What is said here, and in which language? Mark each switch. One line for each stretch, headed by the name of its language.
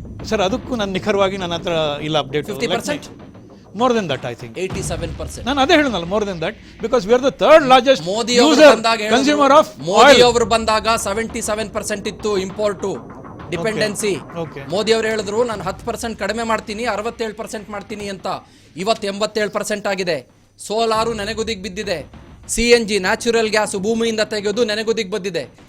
Kannada: Sir, ಅದಕ್ಕೂ ನಾನು ನಿಖರವಾಗಿ ನನ್ನ ಹತ್ರ ಇಲ್ಲ update.
English: 50%? More than that, I think. 87%.
Kannada: ನಾನು ಅದೇ ಹೇಳಿದ್ನಲ್ಲ,
English: more than that, because we are the third largest consumer of oil.
Kannada: Modi ಅವರು ಬಂದಾಗ 77% ಇತ್ತು ಇಂಪೋರ್ಟು ಡಿಪೆಂಡೆನ್ಸಿ. ಮೋದಿ ಅವರು ಹೇಳಿದ್ರು ನಾನು 10% ಕಡಿಮೆ ಮಾಡ್ತೀನಿ, 67% ಮಾಡ್ತೀನಿ ಅಂತ. ಇವತ್ತು 87% ಆಗಿದೆ. ಸೋಲಾರು ನೆನೆಗುದಿಗೆ ಬಿದ್ದಿದೆ. CNG ನ್ಯಾಚುರಲ್ ಗ್ಯಾಸ್ ಭೂಮಿಯಿಂದ ತೆಗೆದು ನೆನೆಗುದಿಗೆ ಬಂದಿದೆ.